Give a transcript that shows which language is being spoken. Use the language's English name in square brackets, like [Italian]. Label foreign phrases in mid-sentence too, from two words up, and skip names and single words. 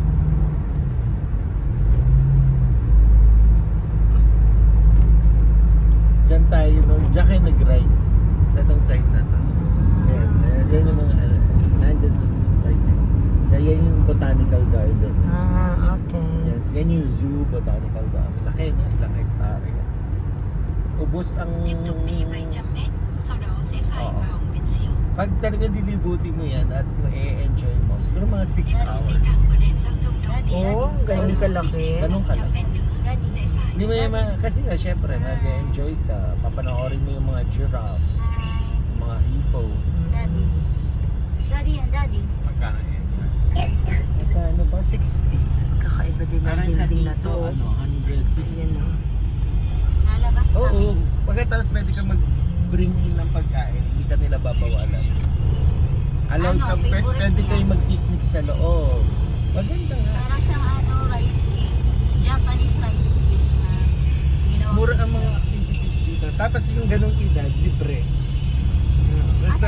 [Filipino] Diyan tayo nun, diyan kayo nag-rides. Itong side na to. Ayan, yan yung mga nandyan sa side. So yan yung [English] botanical garden. [Filipino] Okay. Yan yung zoo, [English] botanical garden. [Filipino] Laki na, ilang hektare yan. Ubos ang... [Vietnamese] Tiếp tục đi 700 m, sau đó sẽ phải vào Nguyễn Siêu. [Filipino] Pag talaga dilibuti mo yan at i-enjoy mo, siguro mga 6 [Vietnamese] Đi [Filipino] hours. [Vietnamese] thẳng vào đèn giao thông đầu tiên. [Filipino] Oh, ganun kalaki. Ganun [Vietnamese] 100 [Filipino] kalaki. [Vietnamese] m nữa sẽ phải. [Filipino] Hindi mo yung kasi nga syempre mag-enjoy ka, papanoorin mo yung mga giraffe, yung mga hippo. Daddy. Daddy yan, daddy. Magkano yan? Magkano ba? 60. Kakaiba din ang Parang sa building na piso, to. ano, 150. Yan o. Nalabas Oo, kami. pagkatapos pwede kang mag- [English] bring in [Filipino] ng pagkain, hindi ka nila babawalan. Allowed Ano, ka, favorite pwede niya? kayo mag-picnic sa loob. Maganda nga. Parang siyang ano, [English] rice cake. Japanese rice cake [Filipino] na ginawa. Mura ang mga activities dito. Tapos yung ganong edad, libre. Basta